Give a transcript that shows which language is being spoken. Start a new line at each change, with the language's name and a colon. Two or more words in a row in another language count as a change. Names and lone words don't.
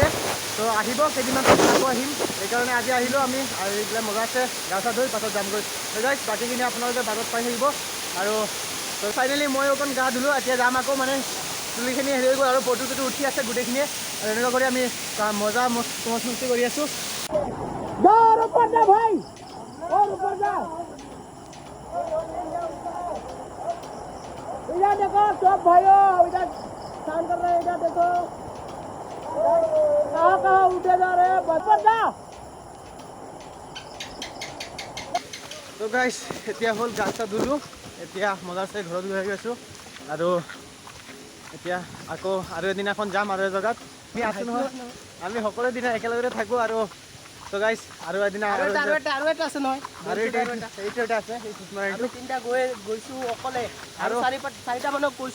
Assamese: তো আহিব কেইদিনমান পাছত আকৌ আহিম সেইকাৰণে আজি আহিলোঁ আমি আৰু এইবিলাক মজা আছে গা চা ধুই পাছত যামগৈ গাইজ বাকীখিনি আপোনালোকে বাৰত পাই থাকিব আৰু তো ফাইনেলি মই অকণ গা ধুলোঁ এতিয়া যাম আকৌ মানে চুলিখিনি হেৰি হৈ গ'ল আৰু ফটোটো উঠি আছে গোটেইখিনিয়ে আৰু এনেকুৱা কৰি আমি মজা মস্তি কৰি আছোঁ
Hindi: इधर देखो सब भाइयों इधर काम कर रहे हैं इधर देखो कहाँ उठे जा रहे हैं बस पर जा तो गाइस
Assamese: এতিয়া হ'ল গা চা ধুলোঁ এতিয়া মজাছে ঘৰত গৈ আছোঁ আৰু এতিয়া আকৌ আৰু এদিনাখন যাম আৰু এজেগাত আমি আছোঁ নহয় আমি সকলো দিনা একেলগে থাকোঁ আৰু তো গাইস আৰু এদিনা আৰু এটা আছে নহয় আৰু এইটো আছে আমি তিনিটা গৈছোঁ অকলে আৰু চাৰিটা মানক কৈছোঁ